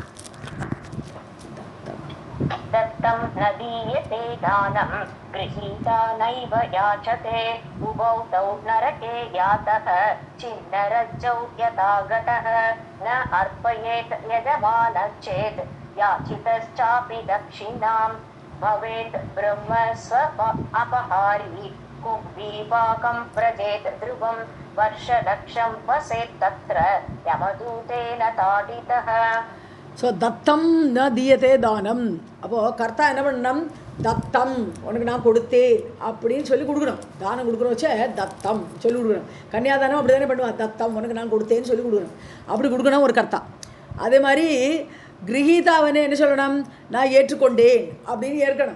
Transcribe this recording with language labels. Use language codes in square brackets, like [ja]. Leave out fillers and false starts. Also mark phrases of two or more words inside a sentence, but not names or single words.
[sa] दत्तं न दीयते दानं गृहीता नैव याचते उभौ तौ नरके यातः छिन्नरज्जौ यथा गतः न अर्पयेत् यजमानश्चेत् याचितश्चापि दक्षिणां भवेत् ब्रह्म स्व अपहारी कुम्भीपाकं व्रजेत् ध्रुवं वर्षलक्षं वसेत् तत्र यमदूतेन ताडितः. ஸோ दत्तं न दीयते दानम्. [ta] அப்போது கர்த்தா என்ன பண்ணணும், தத்தம் உனக்கு நான் கொடுத்தேன் அப்படின்னு சொல்லி கொடுக்கணும். தானம் கொடுக்குறோம் வச்சே தத்தம் சொல்லி கொடுக்கணும். கன்னியாதானம் அப்படி தானே பண்ணுவான், தத்தம் உனக்கு நான் கொடுத்தேன்னு சொல்லி கொடுக்கணும். அப்படி கொடுக்கணும் ஒரு கர்த்தா. அதே மாதிரி கிரகீதாவனே என்ன சொல்லணும், நான் ஏற்றுக்கொண்டேன் அப்படின்னு ஏற்கணும்.